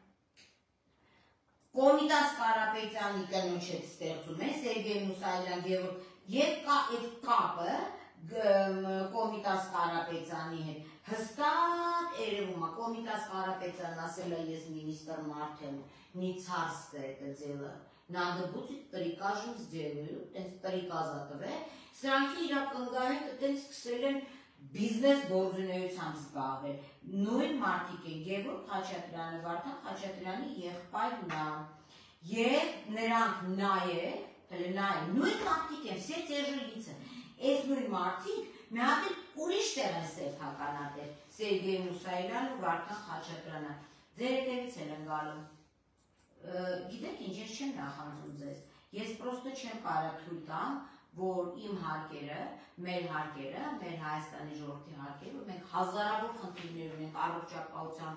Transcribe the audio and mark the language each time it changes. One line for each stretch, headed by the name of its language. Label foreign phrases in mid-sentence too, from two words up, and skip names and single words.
Armenian: Կոմիտաս Կարապետյանի կնոջ հետ ստեղծում է, Սերգեյ Մուսայելյան, և կա այդ կապը Կոմիտաս Կարապետյանի հետ, հստակ երևում է, Կոմիտաս Կարապետյանն ասել է ես մինիստր մարդ եմ,
Russian: нецарское это дело, Надо будет прикажем сделаю,
Armenian: տենց պրիկազա տվել, սրանքի իրակնգահենք տենց սկսել են բիզնես գործունեությամբ զբաղվել, նույն մարդիկ են, Գևորգ Խաչատրյանը, Վարդան Խաչատրյանի եղբայրն է, և նրանք նույն մարդիկ են,
Russian: все те же лица,
Armenian: այս նույն մարդիկ մի հատ ուրիշ տեղ են Սերգեյ Մուսայելյան ու Վարդան Խաչատրյանը, ձեր հետևից են գալու, գիտեք ինչ, ես չեմ նախանձում ձեզ, ես պրոստը չեմ կարող թույլ տամ, որ իմ հարկերը, մեր Հայաստանի ժողովրդի հարկերը, որ մենք հազարավոր խնդիրներ ունենք առողջապահության